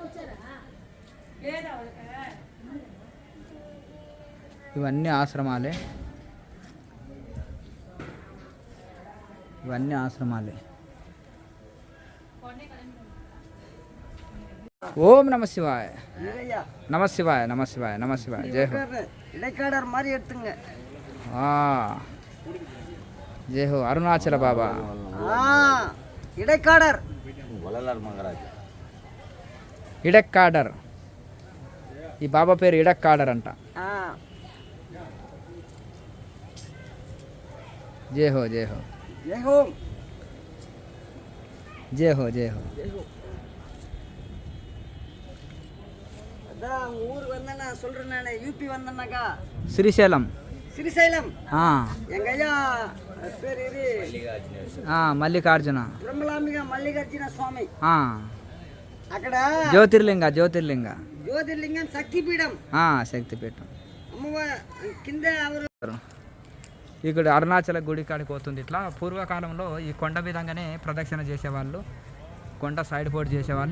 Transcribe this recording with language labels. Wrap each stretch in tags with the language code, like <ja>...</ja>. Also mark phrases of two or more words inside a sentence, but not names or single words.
<te>ఇవన్నీ ఆశ్రమాలే. ఇవన్నీ ఆశ్రమాలే. ఓం నమ శివాయ. నమ శివాయ. నమ శివాయ. నమ శివాయ.</te> <hi>जय हो.</hi> <ta>இடைக்காடர் மாதிரி எடுத்துங்க.</ta> <hi>जय हो</hi> <te>అరుణాచల బాబా. இடைக்காடர் ఇడక్కాడర్. ఈ బాబా పేరు ఇడక్కాడర్ అంట.</te> <hi>जय हो. जय हो. जय हो. जय हो. जय हो.</hi> <ta>அதான் உங்க ஊருக்கு வந்தேன்னா சொல்றேன் நான். யூபி வந்தேன்னாக்கா</ta> <te>శ్రీశైలం. శ్రీశైలం. ఆ,</te> <ta>எங்க ஐயா பேர் இது</ta> <te>మల్లికార్జున. బ్రహ్మలాంబిక మల్లికార్జున స్వామి. ఆ, అక్కడ జ్యోతిర్లింగ. జ్యోతిర్లింగ. జ్యోతిర్లింగం శక్తిపీఠం. శక్తిపీఠం. అమ్మవారు కింద ఎవరు ఇక్కడ అరుణాచల గుడి కాడికి పోతుంది. ఇట్లా పూర్వకాలంలో ఈ కొండ విధంగానే ప్రదక్షిణ చేసేవాళ్ళు, కొండ సైడ్ పోటు చేసేవాళ్ళు.</te>